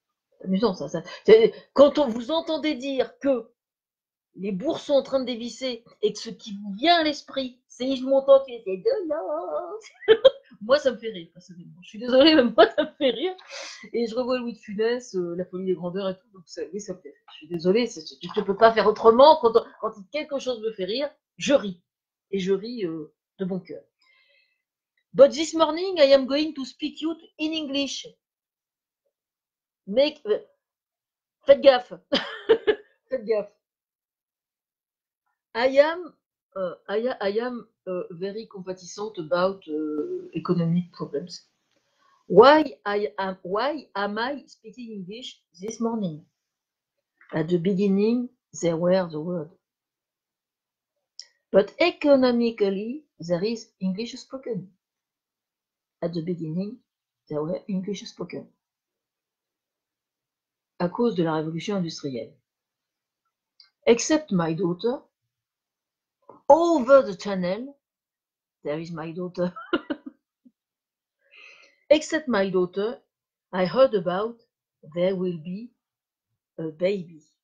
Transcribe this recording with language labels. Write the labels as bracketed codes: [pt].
[fr] C'est amusant ça. Quand vous entendez dire que les bourses sont en train de dévisser et que ce qui vous vient à l'esprit, c'est Yves Montand qui était de l'or. Moi, ça me fait rire, personnellement. Je suis désolée, mais moi, ça me fait rire. Et je revois Louis de Funès, La folie des grandeurs et tout, donc oui, ça me fait rire. Je suis désolée, je ne peux pas faire autrement. Quand quelque chose me fait rire, je ris. Et je ris de bon cœur. [en] But this morning, I am going to speak you in English. [fr] Faites gaffe. Faites gaffe. [en] I am very compatissant about economic problems. Why am I speaking English this morning? At the beginning, there were the words. But economically, there is English spoken. At the beginning, there were English spoken. [fr] À cause de la révolution industrielle. [en] Except my daughter, over the channel, there is my daughter. Except my daughter, I heard about there will be a baby.